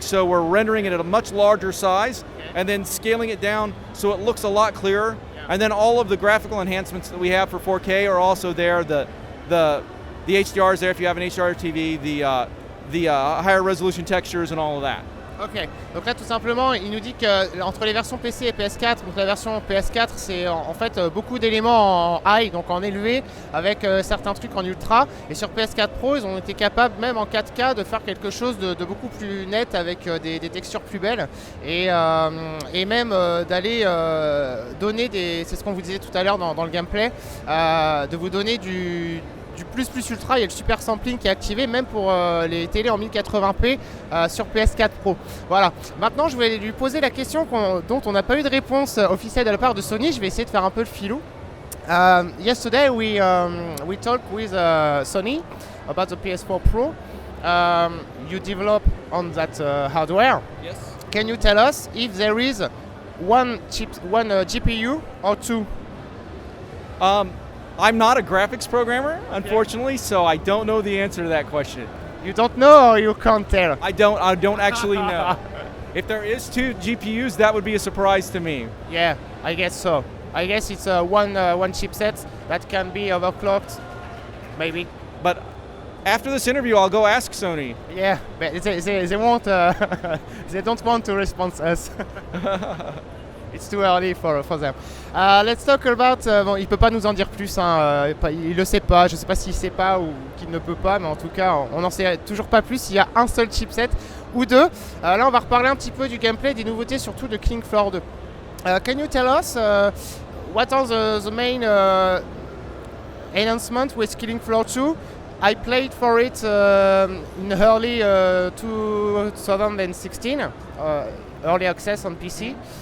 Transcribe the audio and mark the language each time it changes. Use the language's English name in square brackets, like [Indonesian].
[English] So we're rendering it at a much larger size and then scaling it down so it looks a lot clearer. And then all of the graphical enhancements that we have for 4K are also there. The HDR is there if you have an HDR TV, the higher resolution textures and all of that. [French] Ok, donc là tout simplement il nous dit qu'entre les versions PC et PS4, donc la version PS4 c'est en fait beaucoup d'éléments en high, donc en élevé, avec certains trucs en ultra, et sur PS4 Pro ils ont été capables même en 4K de faire quelque chose de beaucoup plus net avec des textures plus belles et même d'aller donner c'est ce qu'on vous disait tout à l'heure dans le gameplay, de vous donner du plus ultra. Il y a le super sampling qui est activé même pour les télés en 1080p sur PS4 Pro. Voilà. Maintenant, je vais lui poser la question dont on n'a pas eu de réponse officielle de la part de Sony. Je vais essayer de faire un peu le filou. [English] Yesterday, we talked with Sony about the PS4 Pro. You develop on that hardware. Yes. Can you tell us if there is one GPU or two? I'm not a graphics programmer, unfortunately, so I don't know the answer to that question. You don't know or you can't tell? I don't actually know. If there is two GPUs, that would be a surprise to me. Yeah, I guess so. I guess it's one chipset that can be overclocked, maybe. But after this interview, I'll go ask Sony. Yeah, but they won't. They don't want to respond to us. It's too early for them. Let's talk about. [French] Bon, il peut pas nous en dire plus. Il le sait pas. Je sais pas s'il sait pas ou qu'il ne peut pas, mais en tout cas, on n'en sait toujours pas plus. Il y a un seul chipset ou deux. Là, on va reparler un petit peu du gameplay, des nouveautés, surtout de Killing Floor 2. [English] Can you tell us what are the main enhancements with Killing Floor 2? I played for it in early 2016, early access on PC.